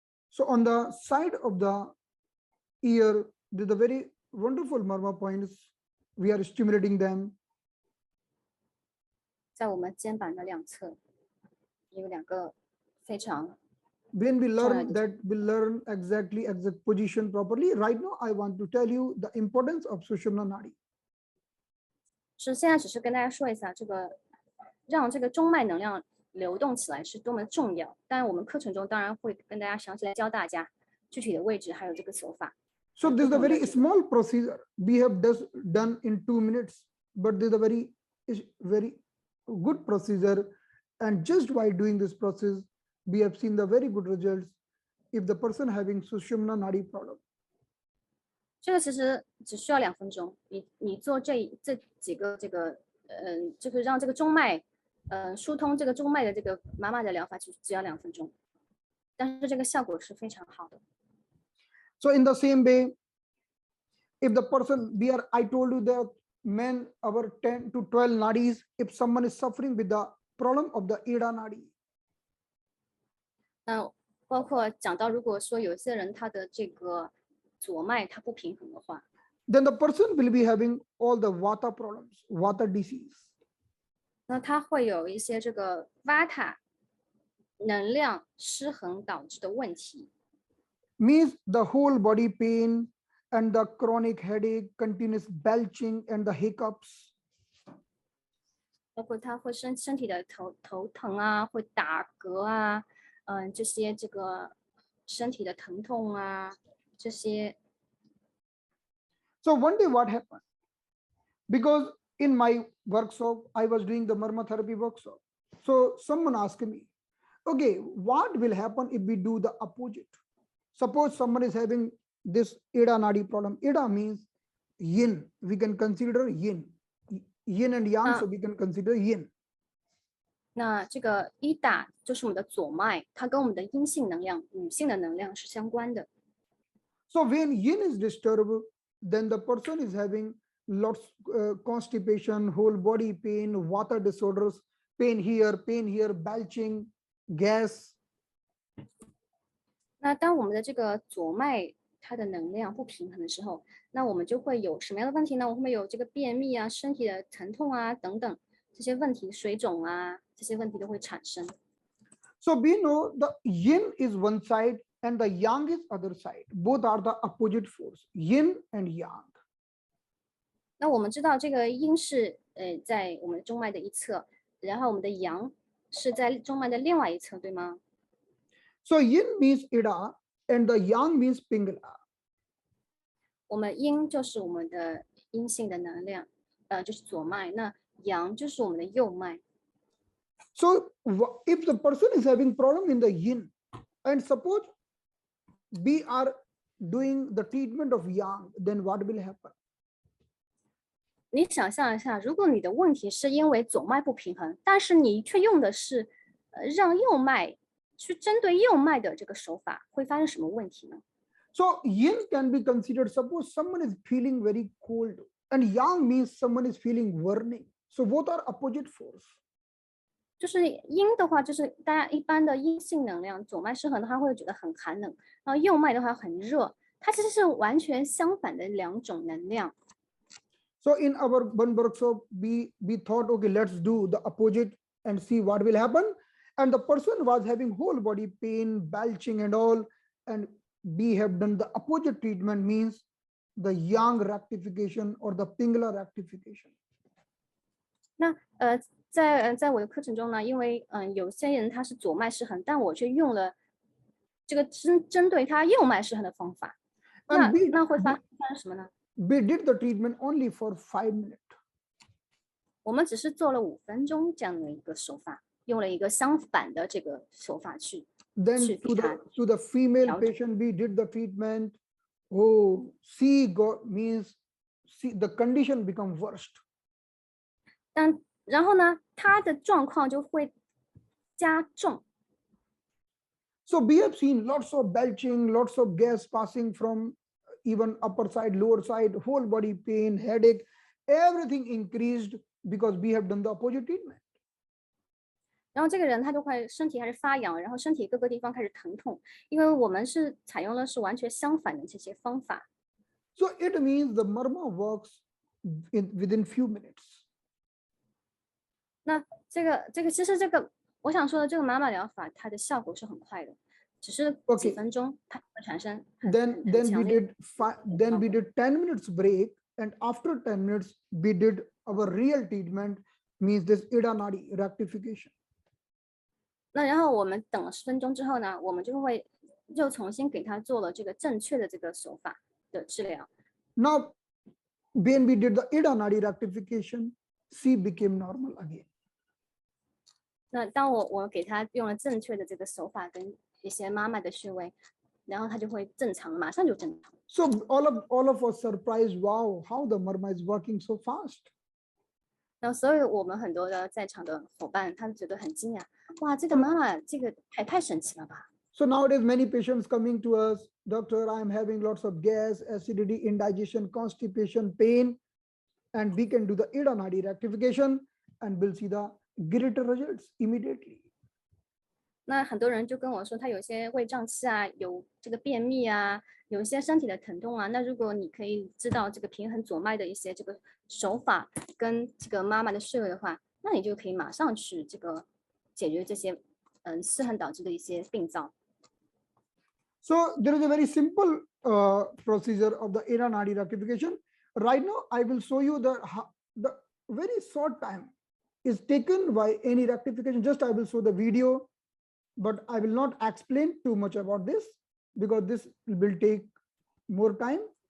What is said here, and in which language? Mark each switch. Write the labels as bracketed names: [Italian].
[English] So on the side of the ear, there are the very wonderful marma points. We are stimulating them. [Chinese] 在我们肩膀的两侧，有2个非常。 [English] When we learn that, we learn exact position properly. Right now, I want to tell you the importance of Sushumna Nadi. [Chinese] 是现在只是跟大家说一下，这个让这个中脉能量流动起来是多么重要。当然，我们课程中当然会跟大家详细来教大家具体的位置，还有这个手法。 [English] So this is a very small procedure we have just done in 2 minutes, but this is a very good procedure. And just by doing this process, we have seen the very good results if the person having Sushumna Nadi problem. [Chinese] 这个其实只需要2分钟，你做这几个这个就是让这个中脉疏通这个中脉的这个妈妈的疗法，只要2分钟，但是这个效果是非常好的。 [English] So in the same way, if the person I told you that men our 10 to 12 nadis, if someone is suffering with the problem of the Ida Nadi. [Chinese] 那包括讲到，如果说有些人他的这个左脉它不平衡的话， [English] then the person will be having all the Vata problems, Vata disease. [Chinese] 那他会有一些这个 Vata 能量失衡导致的问题。 [English] Means the whole body pain and the chronic headache, continuous belching and the hiccups. [Chinese] 包括他会身体的头疼啊，会打嗝啊，这些这个身体的疼痛啊，这些。 [English] So one day what happened? Because in my workshop, I was doing the Marma therapy workshop. So someone asked me, okay, what will happen if we do the opposite? Suppose someone is having this Ida Nadi problem. Ida means yin. We can consider yin. Yin and yang, so we can consider yin. [Chinese] 那这个伊达就是我们的左脉，它跟我们的阴性能量、女性的能量是相关的。 [English] So when yin is disturbed, then the person is having lots constipation, whole body pain, water disorders, pain here, belching, gas. [Chinese] 那当我们的这个左脉它的能量不平衡的时候，那我们就会有什么样的问题呢？我们会有这个便秘啊、身体的疼痛啊等等这些问题，水肿啊这些问题都会产生。 [English] So we know the yin is one side and the yang is other side. Both are the opposite force, yin and yang. [Chinese] 那我们知道这个阴是在我们中脉的一侧，然后我们的阳是在中脉的另外一侧，对吗？ [English] So yin means ida and the yang means pingala. [Chinese] 我们阴就是我们的阴性的能量，就是左脉，那阳就是我们的右脉。 [English] So if the person is having problem in the yin, and suppose we are doing the treatment of yang, then what will happen? [Chinese] 你想象一下，如果你的问题是因为左脉不平衡，但是你却用的是让右脉去针对右脉的这个手法，会发生什么问题呢？ [English] So yin can be considered, suppose someone is feeling very cold, and yang means someone is feeling burning. So both are opposite force. [Chinese] 就是阴的话，就是大家一般的阴性能量，左脉失衡的话会觉得很寒冷，然后右脉的话很热，它其实是完全相反的两种能量。 [English] So in our one workshop, we thought, okay, let's do the opposite and see what will happen. And the person was having whole body pain, belching and all. And we have done the opposite treatment, means the yang rectification or the Pingala rectification. [Chinese] 那在我的课程中呢，因为有些人他是左脉失衡，但我却用了这个针对他右脉失衡的方法，那会发生什么呢？ [English] We did the treatment only for 5 minutes. [Chinese] 我们只是做了5分钟这样的一个手法，用了一个相反的这个手法去。 [English] Then to the female patient, we did the treatment. Oh, means the condition become worst. [Chinese] 然后呢，他的状况就会加重。 [English] So we have seen lots of belching, lots of gas passing from even upper side, lower side, whole body pain, headache, everything increased because we have done the opposite treatment. [Chinese] 然后这个人他就会身体开始发痒，然后身体各个地方开始疼痛，因为我们是采用了是完全相反的这些方法。 [English] So it means the Marma works within few minutes. [Chinese] 那这个其实我想说的这个妈妈疗法，它的效果是很快的，只是几分钟它会产生很强烈。 [English] Then we did 10 minutes break, and after 10 minutes we did our real treatment, means this Ida Nadi rectification. [Chinese] 那然后我们等了10分钟之后呢，我们就重新给他做了这个正确的这个手法的治疗。 [English] Now, when we did the Ida Nadi rectification, she became normal again. [Chinese] 那当我给他用了正确的这个手法跟一些妈妈的穴位，然后他就会正常，马上就正常。 [English] So all of us surprised, wow, how the Marma is working so fast. [Chinese] 然后所以我们很多的在场的伙伴，他们觉得很惊讶，哇，这个妈妈这个太神奇了吧！ [English] So nowadays many patients coming to us, doctor, I am having lots of gas, acidity, indigestion, constipation, pain, and we can do the Ida Nadi rectification and we'll see the greater results immediately. [Chinese] 那很多人就跟我说，他有些胃胀气啊，有这个便秘啊，有一些身体的疼痛啊。那如果你可以知道这个平衡左脉的一些这个手法跟这个妈妈的穴位的话，那你就可以马上去这个解决这些失衡导致的一些病灶。 [English] So there is a very simple procedure of the Ida Nadi rectification. Right now, I will show you the very short time is taken by any rectification. Just I will show the video, but I will not explain too much about this because this will take more time.